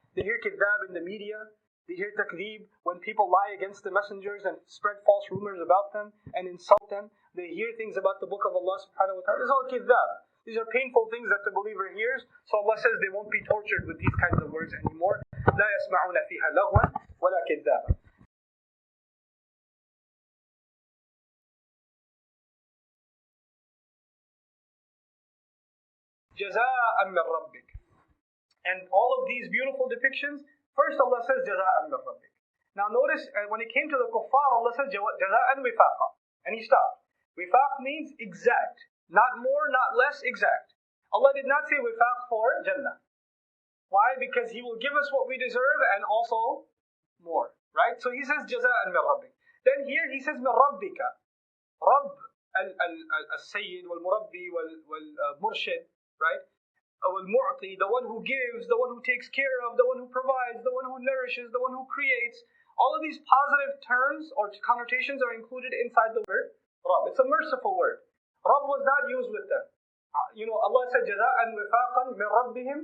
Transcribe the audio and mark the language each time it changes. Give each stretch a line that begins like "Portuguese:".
English: They hear kidhab in the media. They hear takdeeb when people lie against the messengers and spread false rumors about them and insult them. They hear things about the book of Allah subhanahu wa ta'ala. This is all kidhab. These are painful things that the believer hears. So Allah says they won't be tortured with these kinds of words anymore.
Arabic: لا يسمعون فيها لغوا ولا كذابا. جزاء من ربك.
English: And all of these beautiful depictions, first Allah says
Arabic: جزاء من ربك.
English: Now notice when it came to the kuffar, Allah says
Arabic: جزاء وفاقا.
English: And he stopped. Wifaq means exact. Not more, not less, exact. Allah did not say wifaq for Jannah. Why? Because He will give us what we deserve and also more. Right? So He says
Arabic: جزاء من ربك.
English: Then here He says
Arabic: من ربك. رب السيد والمربي والمرشد.
English: Right? Al-Mu'ti, the one who gives, the one who takes care of, the one who provides, the one who nourishes, the one who creates. All of these positive terms or connotations are included inside the word Rabb. It's a merciful word. Rabb was not used with them. Allah said, Jaza'an wifaqan min rabbihim.